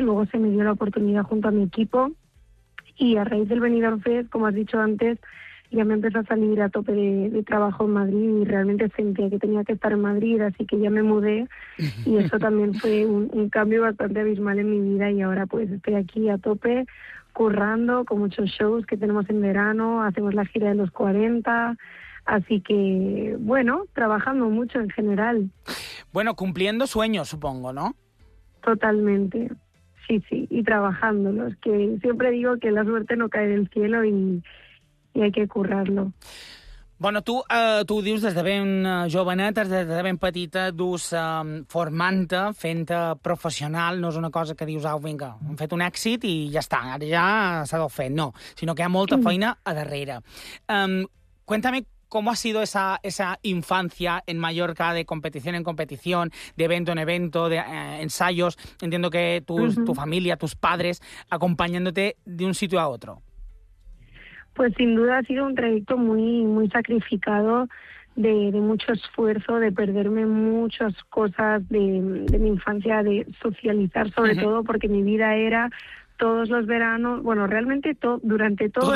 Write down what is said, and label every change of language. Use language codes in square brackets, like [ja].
[es] Luego se me dio la oportunidad junto a mi equipo y a raíz del Benidorm Fest, como has dicho antes, ya me empezó a salir a tope de trabajo en Madrid y realmente sentía que tenía que estar en Madrid, así que ya me mudé y eso también fue un cambio bastante abismal en mi vida y ahora pues estoy aquí a tope, currando con muchos shows que tenemos en verano, hacemos la gira de los 40, así que bueno, trabajando mucho en general. Bueno, cumpliendo sueños, supongo, ¿no? Totalmente, sí, sí, y trabajándolos, que siempre digo que la suerte no cae del cielo y hay que currarlo. [ca] Bueno, tu tu dius des de ben joveneta, des de ben petita, dus formant-te, fent-te professional, no és una cosa que dius, au, vinga, hem fet un èxit i ja està, ara ja s'ha de fer. No, sinó que hi ha molta feina a darrere. [es] Cuéntame cómo ha sido esa infancia en Mallorca, de competición en competición, de evento en evento, de ensayos. Entiendo que tu familia, tus padres, acompañándote de un sitio a otro. Pues sin duda ha sido un trayecto muy muy sacrificado, de mucho esfuerzo, de perderme muchas cosas de mi infancia, de socializar sobre todo, porque mi vida era todos los veranos, bueno, realmente durante todo